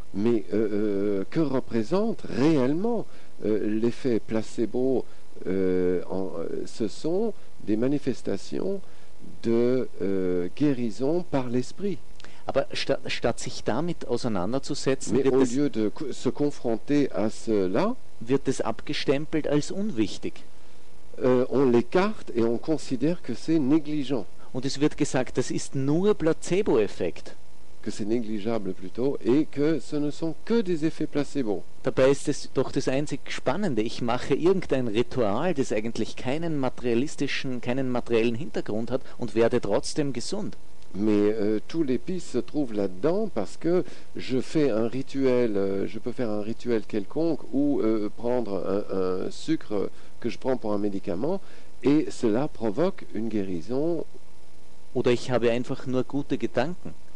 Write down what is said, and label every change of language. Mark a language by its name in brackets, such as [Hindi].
[French] Mais que représente réellement l'effet placebo ce sont des manifestations de guérison par l'esprit. [German] Aber statt sich damit auseinanderzusetzen, wird es abgestempelt als unwichtig. [French] On l'écarte et on considère que c'est négligent. [German] Und es wird gesagt, das ist nur Placebo-Effekt. [French] Que c'est négligeable plutôt et que ce ne sont que des effets placebo. [German] Dabei ist es doch das einzig Spannende. Ich mache irgendein Ritual, das eigentlich keinen materiellen Hintergrund hat und werde trotzdem gesund. [French] Mais tout l'épice se trouve là-dedans parce que je fais un rituel, je peux faire un rituel quelconque ou prendre un sucre que je prends pour un médicament et cela provoque une guérison. [German] Oder ich habe einfach nur gute Gedanken.